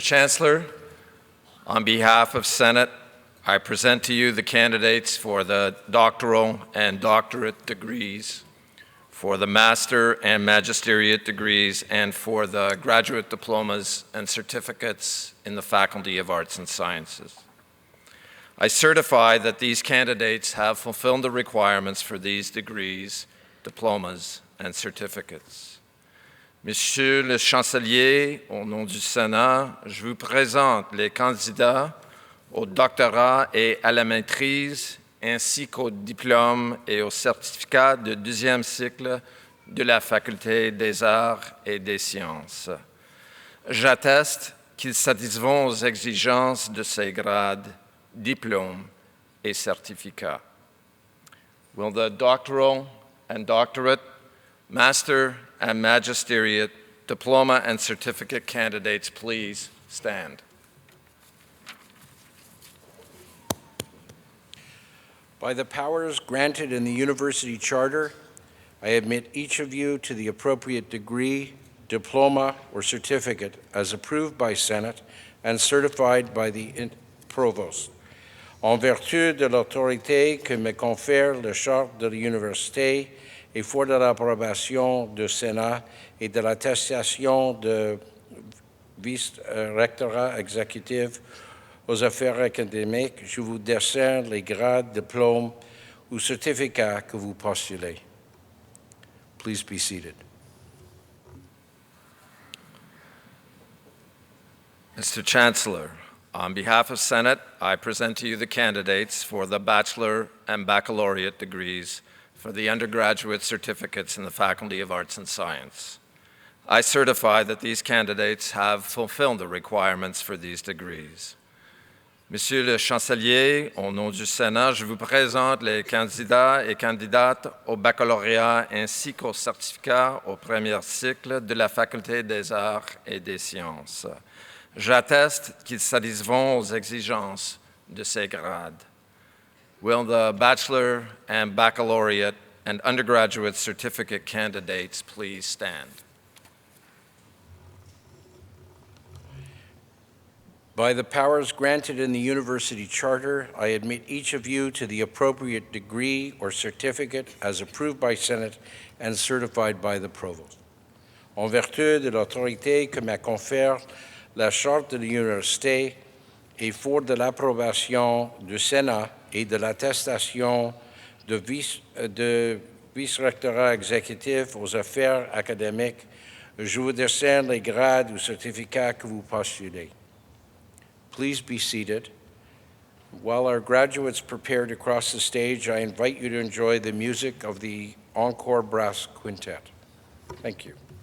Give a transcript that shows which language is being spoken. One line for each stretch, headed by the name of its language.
English: Chancellor, on behalf of Senate, I present to you the candidates for the doctoral and doctorate degrees, for the master and magisteriate degrees, and for the graduate diplomas and certificates in the Faculty of Arts and Sciences. I certify that these candidates have fulfilled the requirements for these degrees, diplomas, and certificates.
French: Monsieur le Chancelier, au nom du Sénat, je vous présente les candidats au doctorat et à la maîtrise, ainsi qu'au diplôme et au certificat de deuxième cycle de la Faculté des Arts et des Sciences. J'atteste qu'ils satisfont aux exigences de ces grades, diplômes et certificats.
English: Will the doctoral and doctorate, master and magisteriate, diploma and certificate candidates please stand? By the powers granted in the University Charter, I admit each of you to the appropriate degree, diploma, or certificate as approved by Senate and certified by the Provost.
French: En vertu de l'autorité que me confère le charte de l'université et fort de l'approbation du Sénat et de l'attestation de vice-rectorat exécutif aux affaires académiques, je vous décerne les grades, diplômes ou certificats que vous postulez.
English: Please be seated. Mr. Chancellor, on behalf of Senate, I present to you the candidates for the bachelor and baccalaureate degrees for the undergraduate certificates in the Faculty of Arts and Science. I certify that these candidates have fulfilled the requirements for these degrees.
French: Monsieur le Chancelier, au nom du Sénat, je vous présente les candidats et candidates au baccalauréat ainsi qu'au certificat au premier cycle de la Faculté des Arts et des Sciences. J'atteste qu'ils satisfont aux exigences de ces grades.
English: Will the bachelor and baccalaureate and undergraduate certificate candidates please stand? By the powers granted in the University Charter, I admit each of you to the appropriate degree or certificate as approved by Senate and certified by the Provost.
French: en vertu de l'autorité que me confère la Charte de l'Université et fort de l'approbation du Sénat et de l'attestation de vice-rectorat exécutif aux affaires académiques, je vous décerne les grades ou certificats que vous postulez.
English: Please be seated. While our graduates prepare to cross the stage, I invite you to enjoy the music of the Encore Brass Quintet. Thank you.